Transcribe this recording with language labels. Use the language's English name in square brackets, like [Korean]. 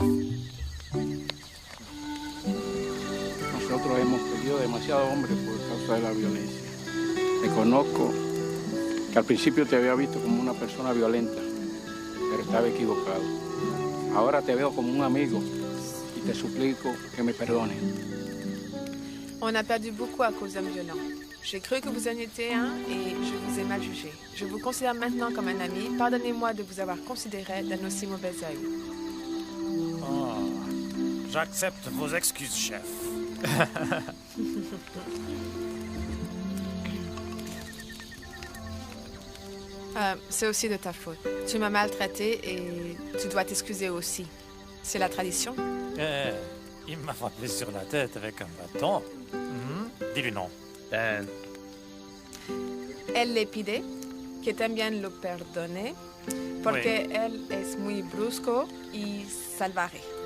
[Spanish] Nosotros hemos perdido demasiados hombres por causa de la violencia. Reconozco que al principio te había visto como una persona violenta, pero estaba equivocado. Ahora te veo como un amigo y te suplico que me perdones. [French] On a perdu beaucoup à cause d'hommes violents. J'ai cru que vous en étiez un et je vous ai mal jugé. Je vous considère maintenant comme un ami. Pardonnez-moi de vous avoir considéré d'un aussi mauvais œil. Oh, j'accepte vos excuses, chef. C'est aussi de ta faute. Tu m'as maltraité et tu dois t'excuser aussi. C'est la tradition. Il m'a frappé sur la tête avec un bâton. Dis-lui non. Dan, [Spanish] Elle le pide que también lo perdone porque él es muy brusco y salvaje.